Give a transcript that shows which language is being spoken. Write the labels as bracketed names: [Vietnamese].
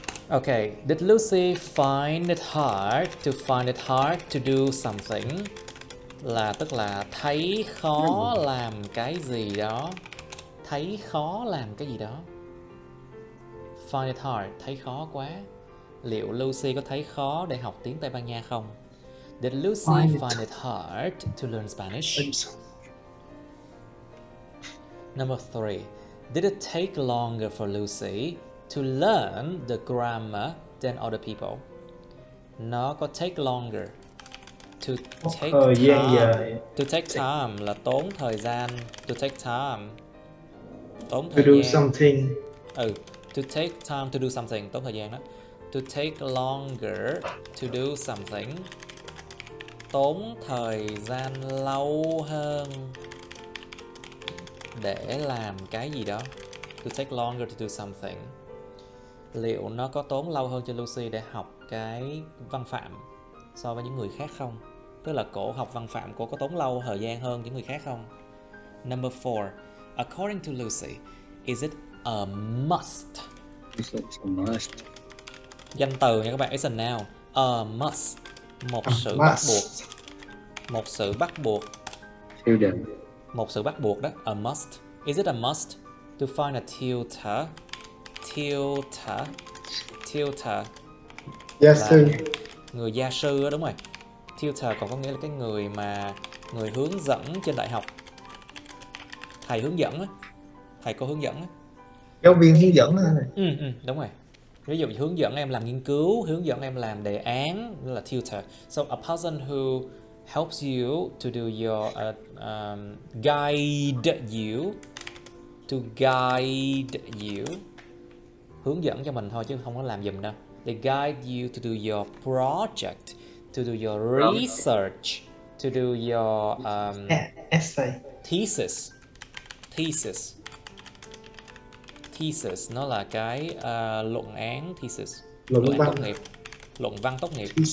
[English] Okay, did Lucy find it hard to do something? [Vietnamese] Là tức là thấy khó làm cái gì đó. Thấy khó làm cái gì đó. [English] Find it hard, [Vietnamese] thấy khó quá. Liệu Lucy có thấy khó để học tiếng Tây Ban Nha không? [English] Did Lucy find it hard to learn Spanish? Number 3. Did it take longer for Lucy to learn the grammar than other people? [Vietnamese] Nó có [English] take longer. To take time. To take time [Vietnamese] là tốn thời gian. [English] To take time. [Vietnamese] Tốn thời gian. [English] To do something. To take time to do something. [Vietnamese] Tốn thời gian đó. [English] To take longer to do something. [Vietnamese] Tốn thời gian lâu hơn để làm cái gì đó. [English] To take longer to do something. [Vietnamese] Liệu nó có tốn lâu hơn cho Lucy để học cái văn phạm so với những người khác không? Tức là cổ học văn phạm, cổ có tốn lâu thời gian hơn những người khác không? [English] Number 4. According to Lucy, is it a must? Is it a must? [Vietnamese] Danh từ nha các bạn, [English] it's a noun. A must. [Vietnamese] Một sự bắt buộc. Một sự bắt buộc. Một sự bắt buộc đó. A must. [English] Is it a must to find a tutor? Tutor. [Vietnamese] Gia sư. Người gia sư đó, đúng rồi. Tutor còn có nghĩa là cái người hướng dẫn trên đại học. thầy hướng dẫn á, thầy cô hướng dẫn á. Giáo viên hướng dẫn hả? Đúng rồi. Ví dụ hướng dẫn em làm nghiên cứu, hướng dẫn em làm đề án, đó là tutor. [English] So a person who helps you to do your guide you, to guide you, [Vietnamese] hướng dẫn cho mình thôi chứ không có làm giùm đâu. [English] They guide you to do your project, to do your research, to do your Essay. thesis. [Vietnamese] Thesis nó là cái luận án, thesis, Luận luận án văn. tốt nghiệp, luận văn tốt nghiệp.